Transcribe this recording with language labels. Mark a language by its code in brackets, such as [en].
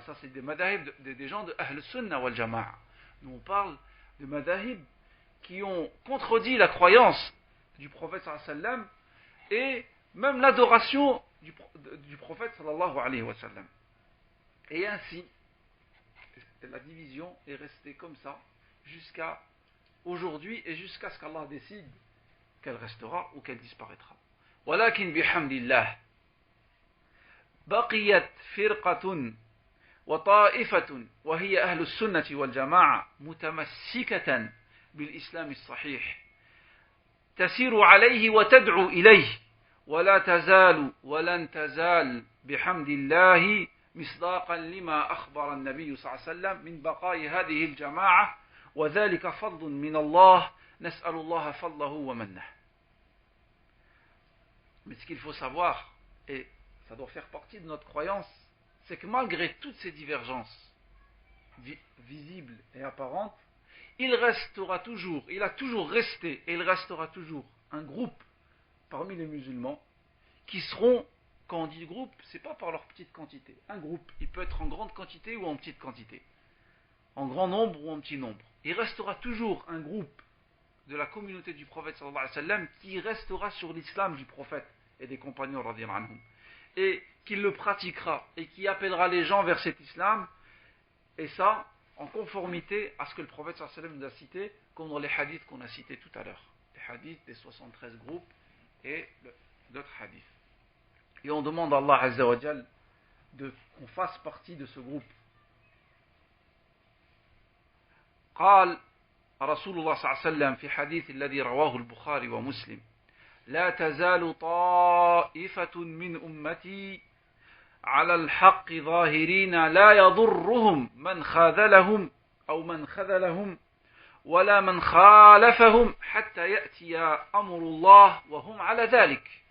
[fr] Ça, c'est des madahib des gens de Ahl Sunnah wal Jama'a. Nous, on parle de madahib qui ont contredit la croyance du prophète sallam et même l'adoration du prophète sallallahu alayhi wa sallam. Et ainsi, la division est restée comme ça jusqu'à aujourd'hui et jusqu'à ce qu'Allah décide qu'elle restera ou qu'elle disparaîtra. [ar] ولكن بحمد الله بقيت فرقة وطائفة وهي أهل السنة والجماعة متمسكة بالإسلام الصحيح تسير عليه وتدعو إليه ولا تزال ولن تزال بحمد الله مصداقا لما أخبر النبي صلى الله عليه وسلم من بقاء هذه الجماعة وذلك فضل من الله نسأل الله فضله ومنه. [fr] Mais ce qu'il faut savoir, et ça doit faire partie de notre croyance, c'est que malgré toutes ces divergences visibles et apparentes, il a toujours resté et il restera toujours un groupe parmi les musulmans qui seront, quand on dit groupe, c'est pas par leur petite quantité. Un groupe, il peut être en grande quantité ou en petite quantité, en grand nombre ou en petit nombre. Il restera toujours un groupe de la communauté du prophète sallallahu alayhi wa sallam qui restera sur l'islam du prophète et des compagnons radiyallahu anhum, et qui le pratiquera et qui appellera les gens vers cet islam, et ça en conformité à ce que le prophète sallallahu alayhi wa sallam nous a cité, comme dans les hadiths qu'on a cités tout à l'heure, les hadiths des 73 groupes et d'autres hadiths. Et on demande à Allah azza wa jal qu'on fasse partie de ce groupe. [ar] قال رسول الله صلى الله عليه وسلم في حديث الذي رواه البخاري ومسلم لا تزال طائفة من أمتي على الحق ظاهرين لا يضرهم من خاذلهم أو من خذلهم ولا من خالفهم حتى يأتي أمر الله وهم على ذلك.